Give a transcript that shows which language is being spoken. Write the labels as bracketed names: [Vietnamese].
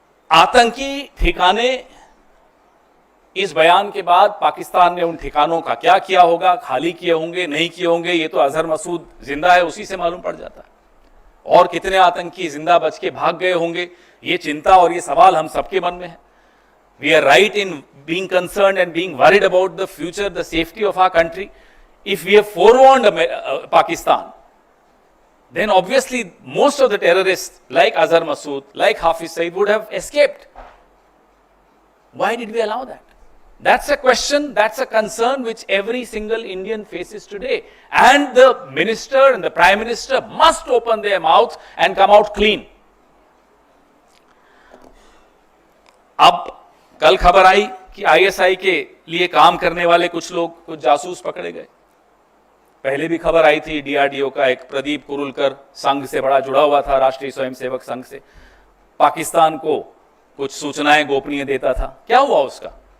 [Hindi] आतंकी ठिकाने, इस बयान के बाद पाकिस्तान ने उन ठिकानों का क्या किया होगा, खाली किए होंगे, नहीं किए होंगे, ये तो अजहर मसूद जिंदा है उसी से मालूम पड़ जाता है। और कितने आतंकी जिंदा बच के भाग गए होंगे, ये चिंता और ये सवाल हम सबके मन में है। [English] We are right in being concerned and being worried about the future, the safety of our country. If we have forewarned Pakistan, then obviously most of the terrorists like Azhar Masood, like Hafiz Saeed would have escaped. Why did we allow that? That's a question, that's a concern which every single Indian faces today. And the minister and the prime minister must open their mouths and come out clean. [Hindi] अब कल खबर आई कि ISI के लिए काम करने वाले कुछ लोग, कुछ जासूस पकड़े गए। पहले भी खबर आई थी, DRDO का एक प्रदीप कुरुलकर संघ से बड़ा जुड़ा हुआ था, राष्ट्रीय स्वयंसेवक संघ से, पाकिस्तान को कुछ सूचनाएं गोपनीय देता था। क्या हुआ उसका?